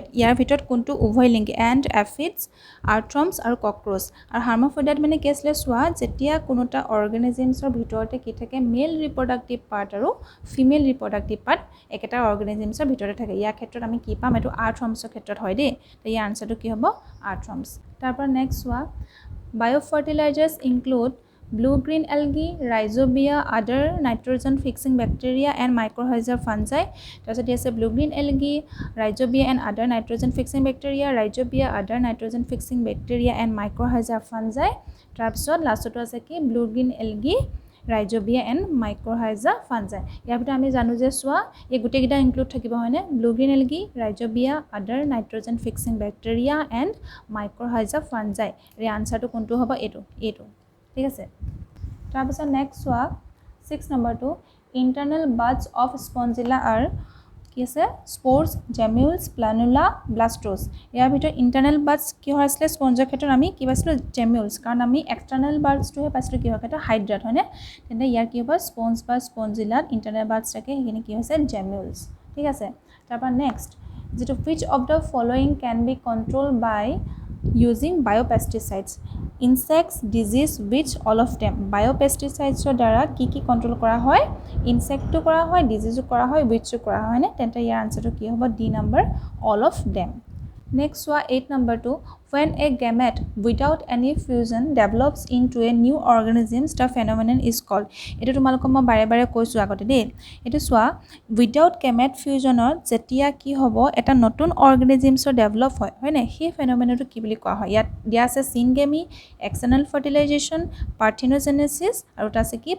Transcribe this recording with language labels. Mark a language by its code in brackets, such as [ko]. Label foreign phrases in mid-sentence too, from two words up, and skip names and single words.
[as] ইয়াৰ ভিতৰত কোনটো উভয়লিংগী? [en] and aphids, [as] আৰ্থ্ৰমছ আৰু কক্ৰচ। আৰু hermaphrodite মানে কি আছিলে চোৱা, যেতিয়া কোনোটা অৰ্গেনিজিমছৰ ভিতৰতে কি থাকে, [en] male reproductive part [as] আৰু [en] female reproductive part [as] একেটা অৰ্গেনিজিমছৰ ভিতৰতে থাকে। ইয়াৰ ক্ষেত্ৰত আমি কি পাম? এইটো আৰ্থ্ৰমছৰ ক্ষেত্ৰত হয় দেই। তো ইয়াৰ আনচাৰটো কি হ'ব? আৰ্থ্ৰমছ। তাৰপৰা নেক্সট চোৱা, [en] biofertilizers include blue green algae, rhizobia, other nitrogen fixing bacteria and mycorrhiza fungi. [as] তাৰপিছত আছে [en] blue green algae, rhizobia and other nitrogen fixing bacteria, rhizobia, other nitrogen fixing bacteria and mycorrhiza fungi. [as] তাৰপিছত লাষ্টটো আছে কি [en] blue green algae, rhizobia and mycorrhiza fungi. [as] ইয়াৰ ভিতৰত আমি জানো যে চোৱা এই গোটেইকেইটা ইনক্লুড থাকিব হয়নে? [en] blue green algae, rhizobia, other nitrogen fixing bacteria and mycorrhiza fungi. [as] ইয়াৰ আনসাৰটো কোনটো হ'ব? এইটো ঠিক আছে। তাৰপিছত নেক্সট চোৱা 6 নম্বৰটো, [en] internal buds of Spongilla are [as] কি আছে? [en] spores, gemmules, planula, blastos. [as] ইয়াৰ ভিতৰত [en] internal buds [as] কিহৰ আছিলে? স্পঞ্জৰ ক্ষেত্ৰত আমি কি পাইছিলোঁ? জেমিউলছ। কাৰণ আমি [en] external budsটোহে [as] পাইছিলোঁ কিহৰ ক্ষেত্ৰত? হাইড্ৰাত হয়নে? তেন্তে ইয়াৰ কি হ'ব? স্পঞ্জ বা স্পঞ্জিলাত [en] internal buds [as] থাকে, সেইখিনি কি হৈছে? [en] জেমিউলছ। [as] ঠিক আছে। তাৰপৰা নেক্সট যিটো [en] which of the following can be controlled by using biopesticides? insects, disease, weeds, all of them. [as] বায়'পেষ্টিচাইডছৰ দ্বাৰা কি কি কণ্ট্ৰল কৰা হয়? ইনচেক্টটো কৰা হয়, ডিজিজো কৰা হয়, উইচো কৰা হয়নে? তেন্তে ইয়াৰ আনচাৰটো কি হ'ব? ডি নম্বৰ, [en] all of them. [as] নেক্সট চোৱা 8 নম্বৰটো, [en] when a gamete without any fusion develops into a new organism, the phenomenon is called. [as] এইটো তোমালোকক মই বাৰে বাৰে কৈছোঁ আগতে দেই। এইটো চোৱা, [en] without gamete fusionত [as] যেতিয়া কি হ'ব? এটা নতুন অৰ্গেনিজিমছৰ ডেভেলপ হয় হয়নে? সেই ফেন'মেননটো কি বুলি কোৱা হয়? ইয়াত দিয়া আছে চিনগেমি, [en] external fertilization, [as] পাৰ্থেনোজেনেচিছ আৰু এটা আছে কি?